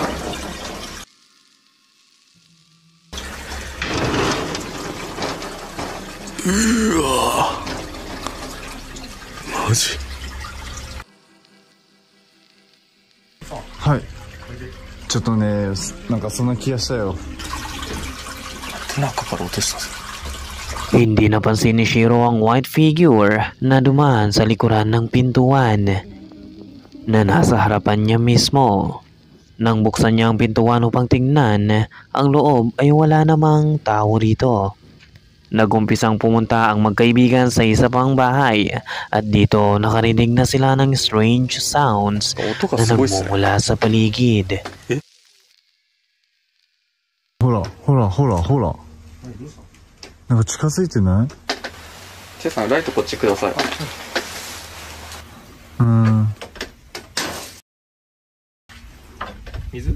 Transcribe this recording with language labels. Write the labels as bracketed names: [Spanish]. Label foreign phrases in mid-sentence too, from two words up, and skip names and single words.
[Japanese] うわマジ。はい。ちょっとね、なんかそんな気がしたよ。中から落としたぞ。 [Filipino] Hindi napansin ni Shiro ang [English] white figure [Filipino] na dumaan sa likuran ng pintuan na nasa harapan niya mismo. Nang buksan niya ang pintuan upang tingnan, ang loob ay wala namang tao rito. Nagumpisang pumunta ang magkaibigan sa isa pang bahay at dito nakarinig na sila ng [English] strange sounds [Filipino] na nagmumula sa paligid. [Japanese] ほらほらほらほら。なんか近づいてない？チェさんライトこっちください。水？